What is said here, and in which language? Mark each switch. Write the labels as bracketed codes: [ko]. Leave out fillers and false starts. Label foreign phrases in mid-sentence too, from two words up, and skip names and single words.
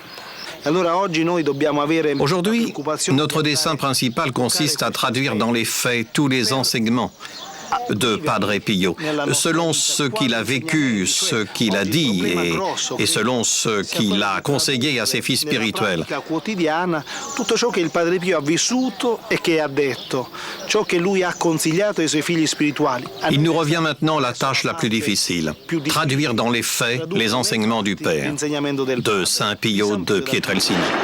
[fr] Aujourd'hui, notre dessein principal consiste à traduire dans les faits tous les enseignements de Padre Pio, selon ce qu'il a vécu, ce qu'il a dit et selon ce qu'il a conseillé à ses fils spirituels. [it] Tutto ciò che il Padre Pio ha vissuto e che ha detto, ciò che lui ha consigliato ai suoi figli spirituali. [fr] Il nous revient maintenant la tâche la plus difficile, traduire dans les faits les enseignements du Père, de Saint Pio de Pietrelcina.